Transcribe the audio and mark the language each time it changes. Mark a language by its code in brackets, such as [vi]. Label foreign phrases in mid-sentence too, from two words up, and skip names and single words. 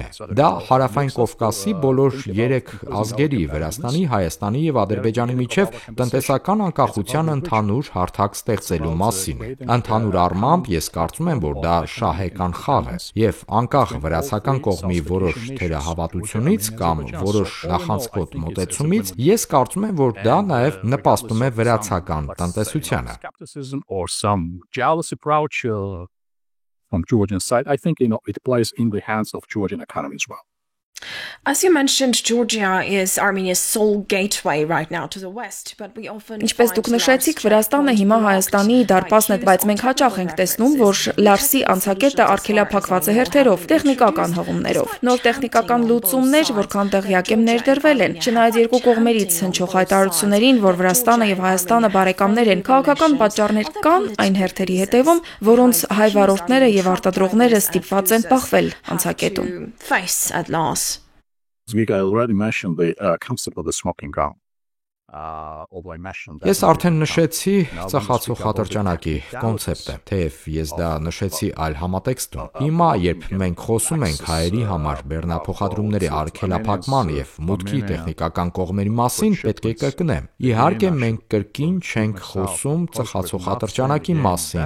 [hy] է։ Դա Հարավային Կովկասի բոլոր 3 ազգերի՝ Վրաստանի, Հայաստանի եւ Ադրբեջանի միջև տնտեսական անկախության ընդհանուր հարթակ ստեղծելու մասին է։ Ընդհանուր առմամբ ես կարծում եմ, որ դա շահեկան խաղ է եւ անկախ վրացական կողմի որոշ թերահավատությունից կամ որոշ նախանցքոտ մոտեցումից, ես կարծում եմ, որ դա նաեւ նպաստում է վրացական տնտեսությանը։ [en] From Georgian side, I think it plays in the hands of Georgian economy as well. As you mentioned, Georgia is Armenia's sole gateway right now to the West, but we often [hy] Ինչպես դուք նշեցիք, Վրաստանը հիմա Հայաստանի դարպասն է, բայց մենք հաճախ ենք տեսնում, որ Լարսի անցակետը արգելափակված է հերթերով, տեխնիկական հղումներով։ Նոր տեխնիկական լուծումներ, որքան տեղյակ եմ, ներդրվել են։ Չնայած երկու կողմերից հնչող հայտարարություններին, որ Վրաստանը եւ Հայաստանը բարեկամներ են, քաղաքական պատճառներ կան այն հերթերի հետևում, որոնց հայ վարորդները եւ արտադրողները ստիպված են բախվել անցակետում։ [en] face at last. As we already mentioned, the concept of the smoking gun. [hy] Ես արդեն նշեցի ծխացող ատրճանակի կոնցեպտը, թեև ես դա նշեցի այլ համատեքստում։ Հիմա, երբ մենք խոսում ենք հայերի համար բեռնափոխադրումների արգելափակման եւ մուտքի տեխնիկական կողմերի մասին, պետք է կրկնեմ։ Իհարկե, մենք կրկին չենք խոսում ծխացող ատրճանակի մասին,